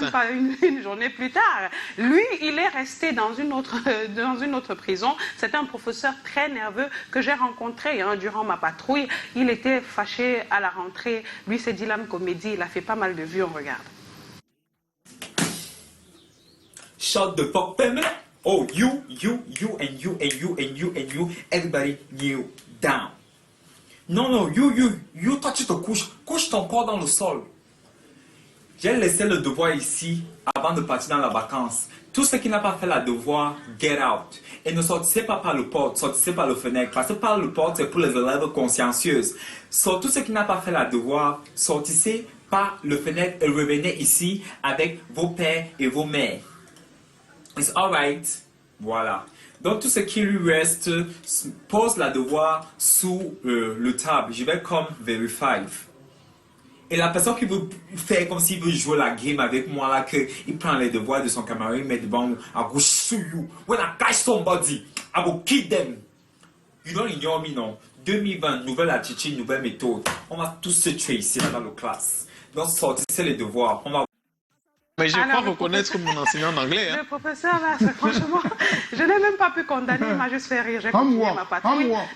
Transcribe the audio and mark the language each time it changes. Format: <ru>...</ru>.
<fr>Même pas une journée plus tard. Lui, il est resté dans une autre prison. C'est un professeur très nerveux que j'ai rencontré durant ma patrouille. Il était fâché à la rentrée. Lui, c'est Dylan Comédie. Il a fait pas mal de vues. On regarde.</fr> <en>Shut the fuck up. Oh, you, and you, everybody kneel down.</en> <fr>Non,</fr> <en>you,</en> <fr>toi tu te couche ton corps dans le sol. J'ai laissé le devoir ici avant de partir dans la vacance. Tout ce qui n'a pas fait la devoir,</fr> <en>get out.</en> <fr>Et ne sortissez pas par le porte, sortissez par le fenêtre. Parce que par le porte, c'est pour les élèves consciencieuses. Tout ce qui n'a pas fait la devoir, sortissez par le fenêtre et revenez ici avec vos pères et vos mères.</fr> <en>It's alright.</en> <fr>Voilà. Donc tout ce qui lui reste, pose la devoir sous le table. Je vais comme verify. Et la personne qui veut faire comme s'il veut jouer la game avec moi là, qu'il prend les devoirs de son camarade, il met devant moi,</fr> <en>I go shoot you. When I catch somebody, I will kill them. You don't ignore me,</en> <fr>non. 2020, nouvelle attitude, nouvelle méthode. On va tous se tuer ici dans la classe. Donc sortissez les devoirs. On va... Mais je crois reconnaître mon enseignant d'anglais. Le professeur, là, franchement, je n'ai même pas pu condamner, il m'a juste fait rire. J'ai continué ma patrouille.</fr>